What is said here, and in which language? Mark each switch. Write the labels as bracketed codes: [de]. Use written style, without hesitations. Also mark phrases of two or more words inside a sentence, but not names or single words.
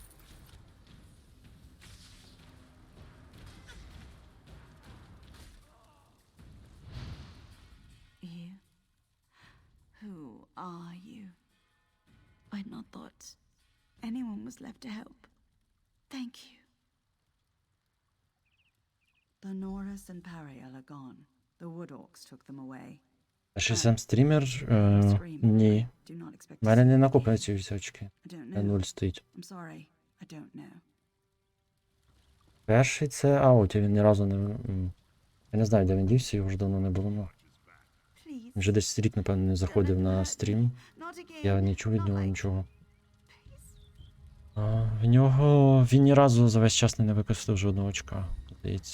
[en] You? Who are you? I'd not thought anyone was left to help. Thank you. The Norris and Pariel are gone. The Wood Orcs took them away. [uk] А ще сам стрімер? Ні. У мене не накоплені ці всі очки. 0 стоїть. [en] I'm sorry. I don't know. [uk] Перший це ауті, він ні разу не... Я не знаю, де він дівся, його вже давно не було. Ну. Він вже десь рік, напевно, не заходив на стрім. Я не чув від нього нічого. В нього... Він ні разу за весь час не використав жодного очка, здається.